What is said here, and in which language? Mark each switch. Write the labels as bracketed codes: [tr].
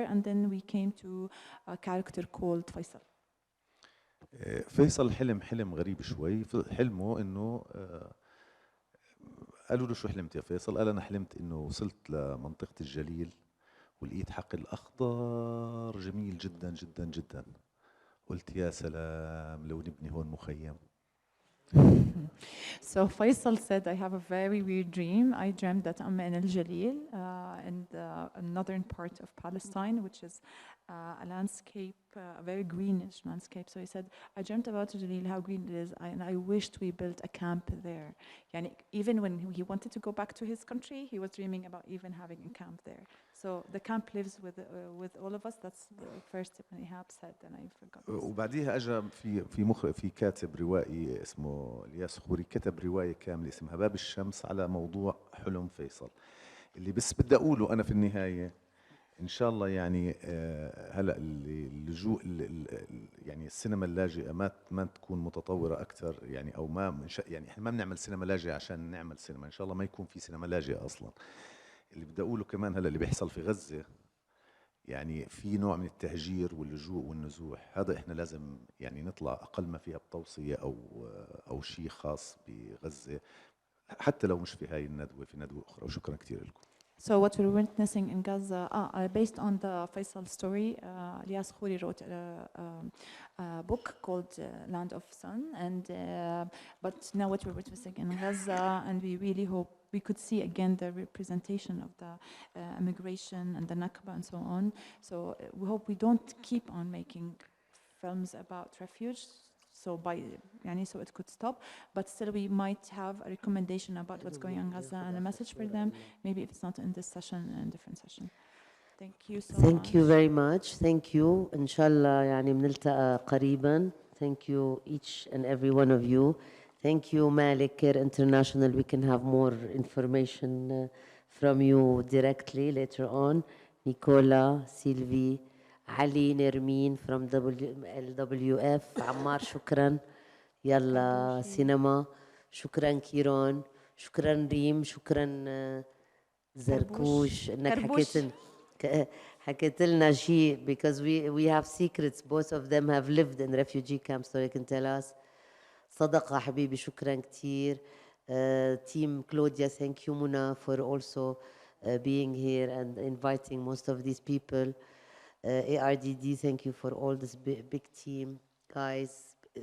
[en] And then we came to a character called Faisal. [ar] فيصل حلم غريب شوي. حلمه انه قالوا له شو حلمت يا فيصل؟ قال انا حلمت انه وصلت لمنطقة الجليل ولقيت حقل أخضر جميل جدا جدا جدا. قلت يا سلام لو نبني هون مخيم. [en] So Faisal said, I have a very weird dream. I dreamt that I'm in Al Jalil, in the northern part of Palestine, which is a landscape, a very greenish landscape. So he said, I dreamt about Al Jalil, how green it is, and I wished we built a camp there. Yani, even when he wanted to go back to his country, he was dreaming about even having a camp there. So the camp lives with all of us. That's the first tip Ihab said, and I forgot. [ar] وبعديها اجى في كاتب روائي اسمه الياس خوري، كتب روايه كامله اسمها باب الشمس على موضوع حلم فيصل، اللي بس بدي اقوله انا في النهايه ان شاء الله يعني هلا اللجوء يعني السينما اللاجئه ما تكون متطوره اكثر، يعني او ما يعني احنا ما بنعمل سينما لاجئه عشان نعمل سينما، ان شاء الله ما يكون في سينما لاجئه اصلا. اللي بدي اقوله كمان هلا اللي بيحصل في غزه، يعني في نوع من التهجير واللجوء والنزوح، هذا احنا لازم يعني نطلع اقل ما فيها بتوصيه او شيء خاص بغزه، حتى لو مش في هاي الندوه، في ندوه اخرى. وشكرا كثير لكم. [en] So what we're witnessing in Gaza, based on the Faisal story, Ilyas Khouri wrote a book called Land of Sun, and but now what we're witnessing in Gaza, and we really hope we could see again the representation of the immigration and the Nakba and so on. So we hope we don't keep on making films about refuge. So so it could stop, but still we might have a recommendation about what's going on in Gaza and a message for them. Maybe if it's not in this session, in a different session. Thank you so much. Thank you very much. Thank you. [ar] إن شاء الله يعني بنلتقى قريبا. [en] Thank you each and every one of you. Thank you Malik Care International. We can have more information from you directly later on. Nicola, Sylvie, علي نرمين from LWF. [ar] عمار شكرا. يلا سينما. شكرا كيرون. شكرا ريم. شكرا زركوش انك حكيت لنا شيء, [en] because we have secrets. Both of them have lived in refugee camps, so they can tell us. [ar] صدقة حبيبي شكرا كتير. [en] Team Claudia, thank you Muna for also being here and inviting most of these people. ARDD, thank you for all this big team, guys.